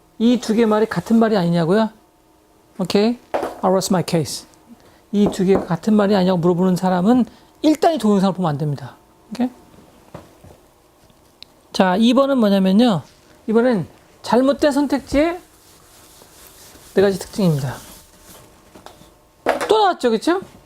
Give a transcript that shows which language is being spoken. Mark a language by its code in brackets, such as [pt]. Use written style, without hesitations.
[ko] 이 두 개 말이 같은 말이 아니냐고요? [en] 오케이, I'll rest my case. [ko] 이 두 개가 같은 말이 아니냐고 물어보는 사람은 일단 이 동영상을 보면 안 됩니다. 오케이? 자, 2번은 뭐냐면요. 2번은 잘못된 선택지의 네 가지 특징입니다. 또 나왔죠, 그쵸?